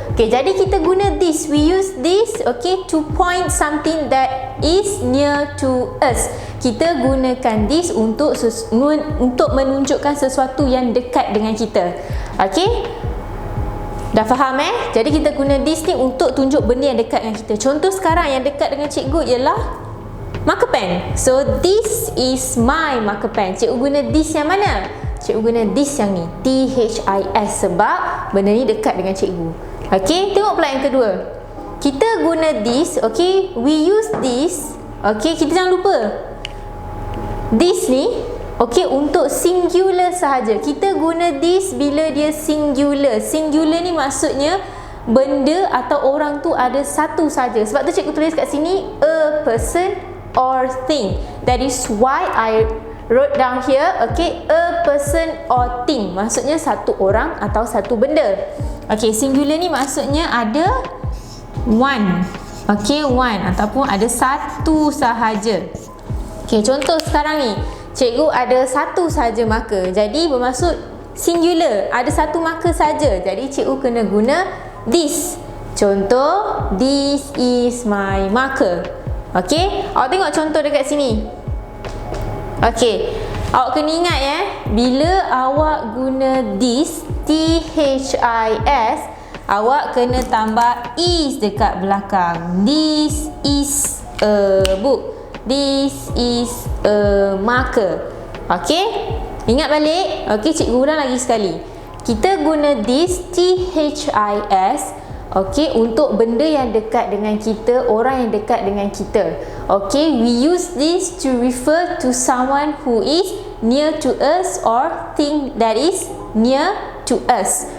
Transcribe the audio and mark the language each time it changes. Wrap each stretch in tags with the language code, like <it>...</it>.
<en>Okay,</en> <ms>jadi kita guna</ms> <en>this, we use this, okay, to point something that is near to us.</en> <ms>Kita gunakan this untuk menunjukkan sesuatu yang dekat dengan kita. Okay, dah faham Jadi kita guna this ni untuk tunjuk benda yang dekat dengan kita. Contoh sekarang yang dekat dengan cikgu ialah marker pen.</ms> <en>So this is my marker pen.</en> <ms>Cikgu guna this yang mana? Cikgu guna this yang ni, T-H-I-S, sebab benda ni dekat dengan cikgu. Okay, tengok pula yang kedua. Kita guna this, okay,</ms> <en>we use this.</en> <ms>Okay, kita jangan lupa this ni, okay, untuk singular sahaja. Kita guna this bila dia singular. Singular ni maksudnya benda atau orang tu ada satu saja. Sebab tu cikgu tulis kat sini</ms> <en>a person or thing. That is why I wrote down here, okay, a person or thing.</en> <ms>Maksudnya satu orang atau satu benda. Okay, singular ni maksudnya ada one. Okay, one ataupun ada satu sahaja. Okay, contoh sekarang ni, cikgu ada satu sahaja marker. Jadi bermaksud singular, ada satu marker saja. Jadi cikgu kena guna this.</ms> <en>Contoh, this is my marker.</en> <ms>Okay, awak tengok contoh dekat sini. Okay, awak kena ingat bila awak guna this, T-H-I-S, awak kena tambah is dekat belakang.</ms> <en>This is a book. This is a marker. Okey?</en> <ms>Ingat balik? Okey, cikgu ulang lagi sekali. Kita guna this, THIS, okey, untuk benda yang dekat dengan kita, orang yang dekat dengan kita.</ms> <en>Okey, we use this to refer to someone who is near to us or thing that is near to us.</en>